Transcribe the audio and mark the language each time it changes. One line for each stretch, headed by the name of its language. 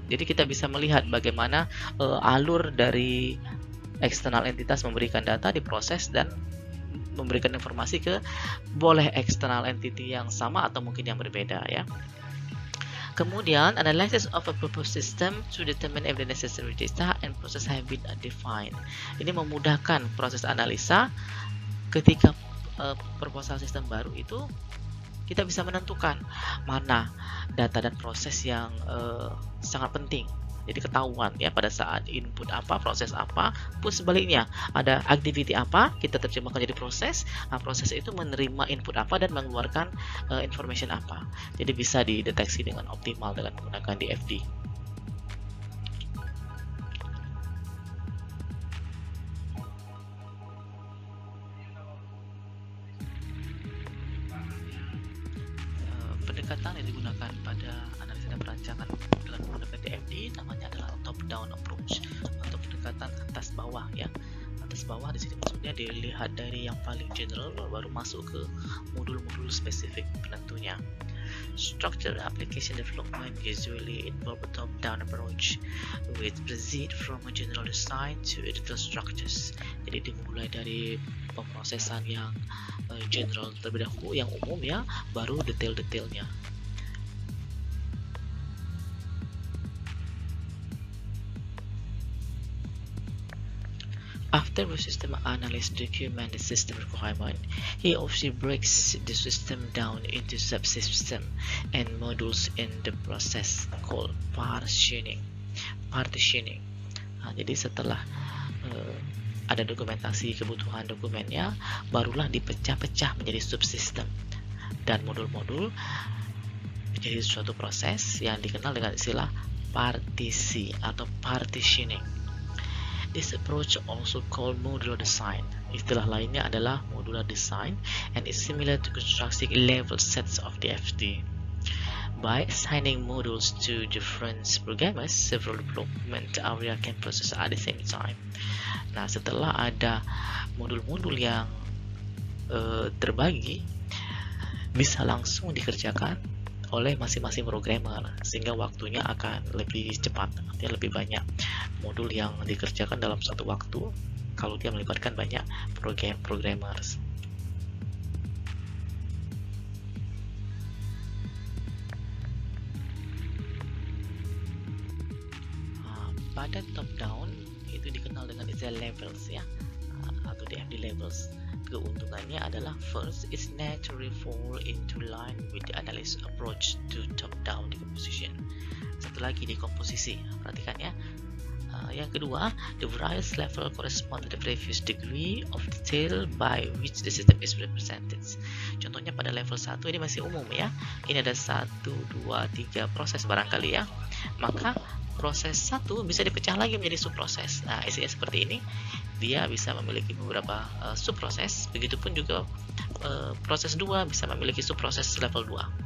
Indonesian: Jadi kita bisa melihat bagaimana alur dari eksternal entitas memberikan data, diproses dan memberikan informasi ke boleh eksternal entity yang sama atau mungkin yang berbeda ya. Kemudian
English: analysis of a proposed system to determine if the necessary data and process have been defined.
Indonesian: Ini memudahkan proses analisa ketika proposal sistem baru itu kita bisa menentukan mana data dan proses yang sangat penting. Jadi ketahuan ya pada saat input apa, proses apa, pun sebaliknya ada activity apa, kita terjemahkan jadi proses. Proses itu menerima input apa dan mengeluarkan information apa. Jadi bisa dideteksi dengan optimal dengan menggunakan DFD. Pendekatan yang digunakan pada analisa dan perancangan dengan menggunakan DFD namanya adalah top-down approach atau pendekatan atas bawah ya. Atas bawah di sini maksudnya dilihat dari yang paling general baru masuk ke modul-modul spesifik penentunya.
English: Structured application development usually involve a top-down approach which proceed from a general design to detailed structures.
Indonesian: Jadi dimulai dari pemrosesan yang general terlebih dahulu, yang umum ya, baru detail-detailnya.
English: After the system analyst document the system requirement, he or she breaks the system down into subsystem and modules in the process called partitioning.
Indonesian: Jadi setelah ada dokumentasi kebutuhan dokumennya, barulah dipecah-pecah menjadi subsistem dan modul-modul menjadi suatu proses yang dikenal dengan istilah partisi atau partitioning.
English: This approach also called modular design.
Indonesian: Istilah lainnya adalah
English: modular design and is similar to constructing level sets of DFD. By assigning modules to different programmers, several development area can process at the same time.
Indonesian: Nah, setelah ada modul-modul yang terbagi, bisa langsung dikerjakan oleh masing-masing programmer, sehingga waktunya akan lebih cepat, artinya lebih banyak modul yang dikerjakan dalam satu waktu kalau dia melibatkan banyak programmers. Pada top down itu dikenal dengan istilah levels ya, atau DFD levels. Keuntungannya adalah
English: first, it's naturally fall into line with the analysis approach to top-down decomposition.
Indonesian: Satu lagi, dekomposisi. Perhatikan ya. Yang kedua,
English: the various level correspond to the previous degree of detail by which the system is represented.
Indonesian: Contohnya pada level 1 ini masih umum ya. Ini ada 1, 2, 3 proses barangkali ya. Maka proses 1 bisa dipecah lagi menjadi subproses. Nah, isinya seperti ini. Dia bisa memiliki beberapa subproses. Begitupun juga proses 2 bisa memiliki subproses level 2.